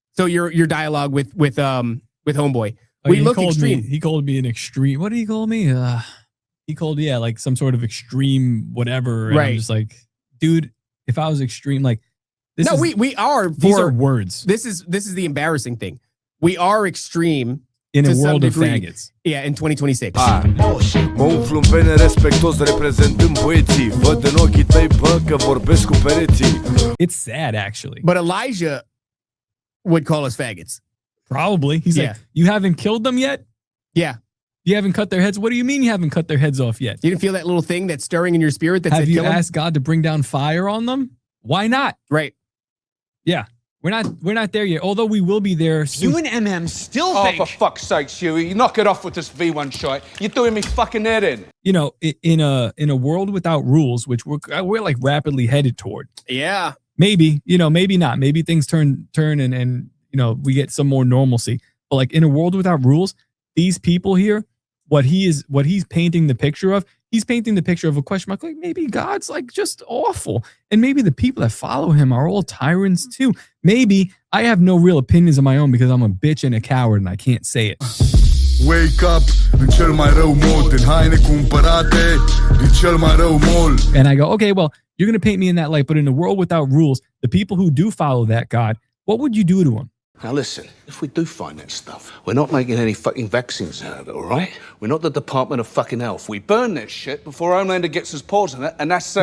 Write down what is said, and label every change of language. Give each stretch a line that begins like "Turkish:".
English: So your dialogue with Homeboy, we look extreme. He called me an extreme. What did he call me? He called like some sort of extreme whatever. And right. I'm just like, dude, if I was extreme, like this. No, we are. These are words. This is the embarrassing thing. We are extreme. In a world of faggots. Yeah, in 2026.
Romanian: Mă umflu în pene respectos reprezentând băieții. Văd în ochii tăi, bă, că vorbesc cu pereții.
English: It's sad, actually. But Elijah would call us faggots. Probably. He's like, you haven't killed them yet? Yeah. You haven't cut their heads? What do you mean you haven't cut their heads off yet? You didn't feel that little thing that's stirring in your spirit that Have said you kill them? asked God to bring down fire on them? Why not? Right. Yeah. We're not there yet, although we will be there soon. You and MM still think... Oh, for fuck's sake, Huey, knock it off with this V1 shite. You're doing me fucking head in. You know, in a world without rules, which we're like rapidly headed toward. Yeah. Maybe, maybe not. Maybe things turn and we get some more normalcy. But like in a world without rules, these people here, what he's painting the picture of, he's painting the picture of a question mark. Like maybe God's like just awful. And maybe the people that follow him are all tyrants too. Maybe I have no real opinions of my own because I'm a bitch and a coward and I can't say it. Wake up
Romanian: în cel mai rău mod, în haine cumpărate din cel mai rău mall.
English: And I go, okay, well, you're going to paint me in that light, but in a world without rules, the people who do follow that God, what would you do to them? Now listen, if we do find that stuff, we're not making any fucking vaccines out of it, all right? We're not the Department of fucking Health. We burn that shit before Homelander gets his paws on it, and that's that.